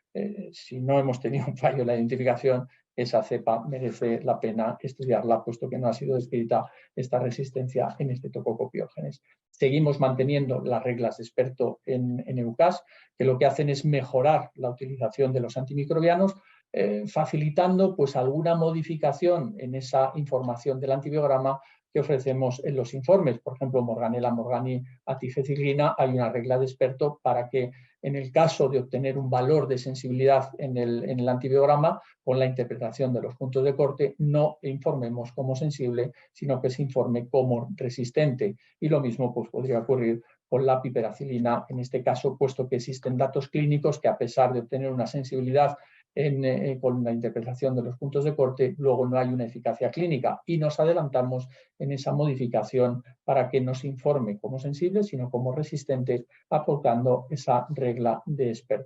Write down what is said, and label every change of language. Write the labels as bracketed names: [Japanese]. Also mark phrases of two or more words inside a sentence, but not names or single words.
[Spanish] Si no hemos tenido un fallo en la identificación, esa cepa merece la pena estudiarla, puesto que no ha sido descrita esta resistencia en Streptococcus pyogenes. Seguimos manteniendo las reglas de experto en EUCAS, que lo que hacen es mejorar la utilización de los antimicrobianos, facilitando pues alguna modificación en esa información del antibiograma que ofrecemos en los informes. Por ejemplo, Morganella morgani atifeciclina, hay una regla de experto para que en el caso de obtener un valor de sensibilidad en el antibiograma, con la interpretación de los puntos de corte, no informemos como sensible, sino que se informe como resistente. Y lo mismo pues, podría ocurrir con la piperacilina, en este caso, puesto que existen datos clínicos que, a pesar de obtener una sensibilidad con la interpretación de los puntos de corte, luego no hay una eficacia clínica, y nos adelantamos en esa modificación para que no se informe como sensible, sino como resistente, aplicando esa regla de experto.